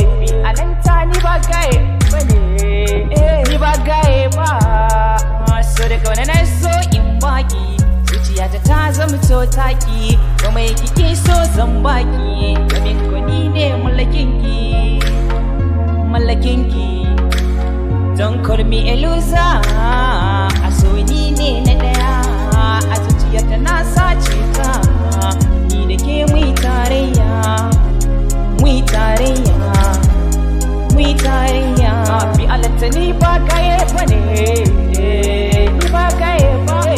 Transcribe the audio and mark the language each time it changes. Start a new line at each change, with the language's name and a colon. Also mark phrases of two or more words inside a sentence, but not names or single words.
Hausa: Bi alanta ni ba gaye ba ne. Ni ba gaye ba. So da kauna na so in baki. Zuciyata ta zama to taki. Komai kike so zan baki. Domin ko ni ne mallakin ki. Mallakin ki.
English: Don't call me a loser.
Hausa: A so ni ne na daya. A zuciyata na sace ka. Ni da ke mu yi tarayya. Mu yi tarayya. Mu yi tarayya. Bi alanta ni ba gaye ba ne. Ni ba gaye ba.